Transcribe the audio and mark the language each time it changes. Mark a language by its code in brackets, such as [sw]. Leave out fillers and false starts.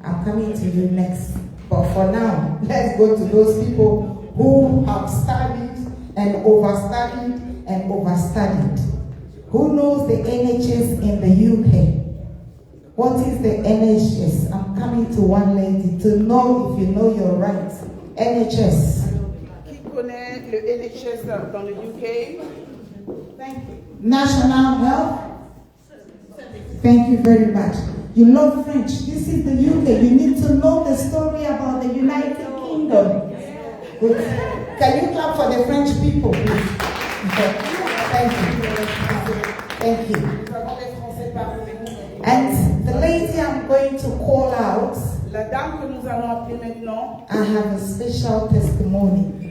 [en] I'm coming to you next. But for now, let's go to those people who have studied and overstudied and overstudied. Who knows the NHS in the UK? What is the NHS? I'm coming to one lady to know if you know your rights. NHS. [fr] Qui connaît le NHS dans le UK? [en] Thank you. National Health. Thank you very much. You love French. This is the UK. You need to know the story about the United Kingdom. Good. Can you clap for the French people, please? Thank you. Thank you. And the lady I'm going to call out, [fr] La dame que nous allons appeler maintenant, [en] I have a special testimony.